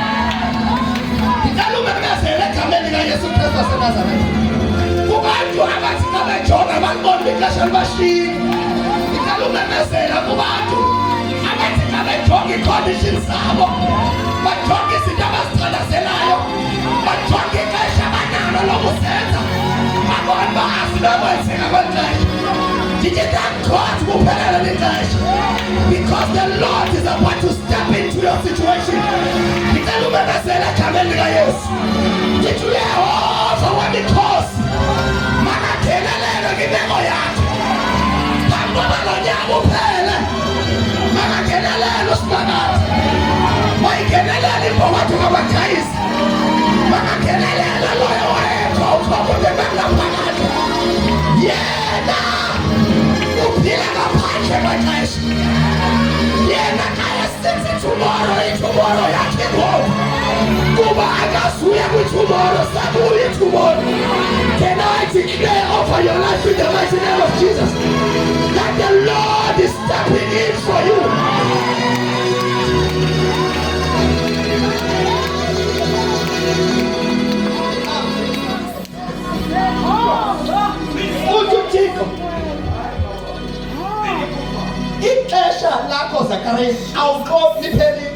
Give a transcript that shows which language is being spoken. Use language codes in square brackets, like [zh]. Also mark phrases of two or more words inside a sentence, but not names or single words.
[xh] Ngicela umemezele egameni likaYesu Kristu waseNazaretha kubantu abathi babejonga balibona ixesha libashiyile. Ngicela umemezela kubantu abathi babejonga icondition zabo, bajonga izinto abazithandazelayo, bajonga ixesha abanalo lokusenza, babona uba asinokwenziwa kweli xesha. [en] Did you thank God [xh] kuphelele lixesha? [en] Because the Lord is about to step into your situation. [xh] Ngicela umemezele egameni likaYesu. Ngithi uYehova wemikhosi makangenelele kwimeko yakho. Phambi koba lo nyaka uphele, makangenelele uSiphakathi. Mayingenelele impokotho kaBathayisi. Makangenelele loyo wayekho ukhokhude bengaphakathi. Yena uphila ngaphandle kwexesha. Yena kayesithi tomorrow yakhe ngoku kuba akazuya kwi-tomorrow sabuya i-tomorrow. [en] Can I declare over your life in the mighty name of Jesus that the Lord is stepping in for you? [xh] uThixo ixesha lakho Zakariya awuqobi liphelile.